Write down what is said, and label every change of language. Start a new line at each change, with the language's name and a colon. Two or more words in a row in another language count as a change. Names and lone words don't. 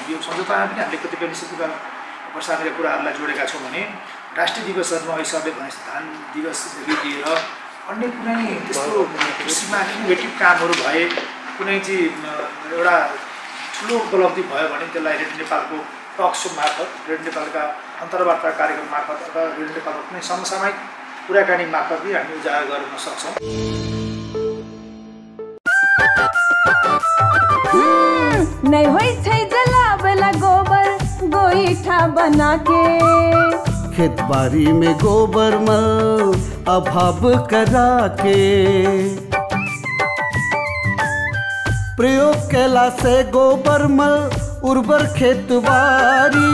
Nepali: यो सम्झौतामा पनि हामीले कतिपय निःशुल्क प्रसारणका कुराहरूलाई जोडेका छौँ भने राष्ट्रिय दिवसहरूमा अहिले सबले भने धान दिवसदेखि लिएर अन्य कुनै त्यस्तो कृषिमा इनोभेटिभ कामहरू भए, कुनै चाहिँ एउटा ठुलो उपलब्धि भयो भने त्यसलाई रेडियो नेपालको
English: talk show
Nepali: मार्फत, रेडियो नेपालका अन्तर्वार्ता कार्यक्रम मार्फत अथवा रेडियो नेपालको कुनै समसामयिक कुराकानी मार्फत पनि हामी उजागर गर्न सक्छौँ।
Maithili: नहीं होई छै जलावला गोबर गोईठा बना के, खेत बाड़ी में गोबर मल अभाव करा के, प्रयोग केला से गोबर मल उर्वर खेत बाड़ी,